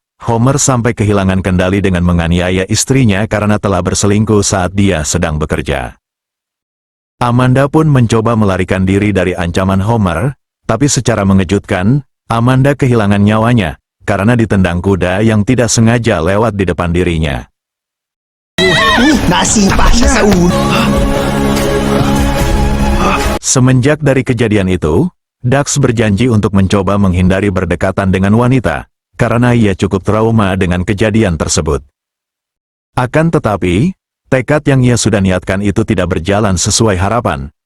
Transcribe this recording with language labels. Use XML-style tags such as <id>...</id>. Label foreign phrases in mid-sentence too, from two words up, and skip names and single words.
<id>Homer sampai kehilangan kendali dengan menganiaya istrinya karena telah berselingkuh saat dia sedang bekerja. Amanda pun mencoba melarikan diri dari ancaman Homer, tapi secara mengejutkan, Amanda kehilangan nyawanya, karena ditendang kuda yang tidak sengaja lewat di depan dirinya.</id> <tl>Nasipa siya sa ulo.</tl> <id>Semenjak dari kejadian itu, Dax berjanji untuk mencoba menghindari berdekatan dengan wanita, karena ia cukup trauma dengan kejadian tersebut. Akan tetapi, tekad yang ia sudah niatkan itu tidak berjalan sesuai harapan.</id>